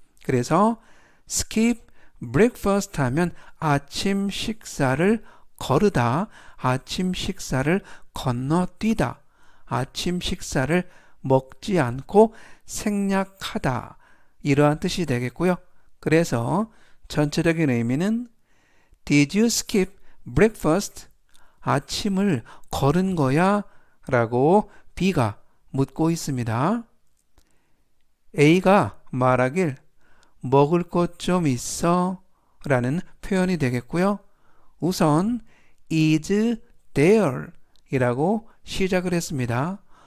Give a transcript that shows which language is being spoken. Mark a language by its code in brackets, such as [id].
[ko] 그래서 [en] skip breakfast [ko] 하면 아침 식사를 거르다, 아침 식사를 건너뛰다, 아침 식사를 먹지 않고 생략하다 이러한 뜻이 되겠고요. 그래서 전체적인 의미는 [en] Did you skip breakfast? [ko] 아침을 거른 거야? 라고 B가 묻고 있습니다. A가 말하길 먹을 것 좀 있어? 라는 표현이 되겠고요. 우선 [en] is there [ko] 이라고 시작을 했습니다.